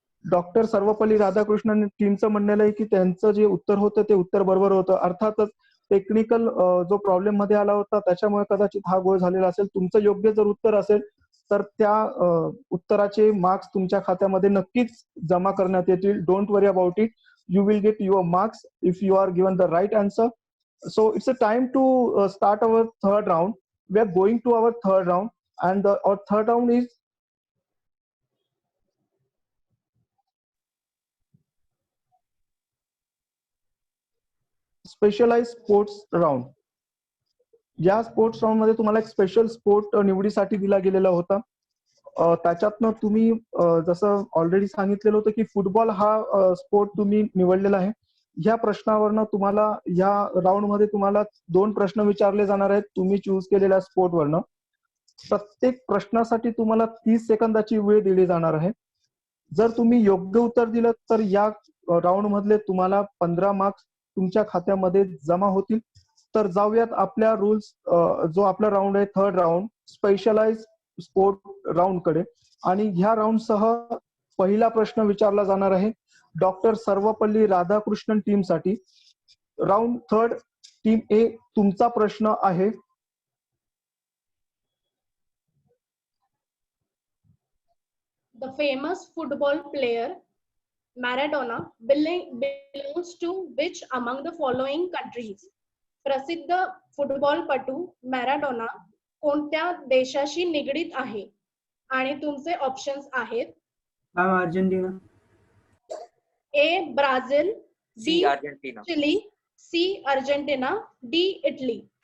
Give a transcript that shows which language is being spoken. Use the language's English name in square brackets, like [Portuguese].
[Marathi] Doctor Sarvepalli Radhakrishnan टीमचं म्हणणं आहे की त्यांचं जे उत्तर होतं ते उत्तर बरोबर होतं. अर्थातच टेक्निकल जो प्रॉब्लेम मध्ये आला होता त्याच्यामुळे कदाचित हा गोळ झालेला असेल. तुमचं योग्य जर उत्तर असेल तर त्या उत्तराचे मार्क्स तुमच्या खात्यामध्ये नक्कीच जमा करण्यात येतील. [English] Don't worry about it, you will get your marks if you are given the right answer. So it's a time to start our third round. We are going to our third round, and our third round is specialized sports round. [Marathi] या sports round मध्ये तुम्हाला एक special sport निवडीसाठी दिला गेलेला होता. त्याच्यातनं तुम्ही जसं ऑलरेडी सांगितलेलं होतं की फुटबॉल हा स्पोर्ट तुम्ही निवडलेला आहे. ह्या प्रश्नावरनं तुम्हाला या राऊंड मध्ये तुम्हाला 2 प्रश्न विचारले जाणार आहेत तुम्ही चूज केलेल्या स्पोर्ट वरनं. प्रत्येक प्रश्नासाठी तुम्हाला 30 सेकंदाची वेळ दिली जाणार आहे. जर तुम्ही योग्य उत्तर दिलं तर या राऊंड मधले तुम्हाला 15 मार्क्स तुमच्या खात्यामध्ये जमा होतील. तर जाऊयात आपल्या रूल्स, जो आपला राऊंड आहे third round, specialise sport round कडे. आणि ह्या राऊंड सह पहिला प्रश्न विचारला जाणार आहे डॉक्टर सर्वपल्ली राधाकृष्णन टीम साठी. राऊंड थर्ड, टीम ए, तुमचा प्रश्न आहे. [English] The famous football player Maradona belongs to which among the following countries? [Marathi] प्रसिद्ध फुटबॉलपटू मॅराडोना कोणत्या देशाशी निगडीत आहे? आणि तुमचे ऑप्शन्स आहेत अर्जेंटिना, ए Brazil, C Argentina, chilli, C Argentina, D Italy.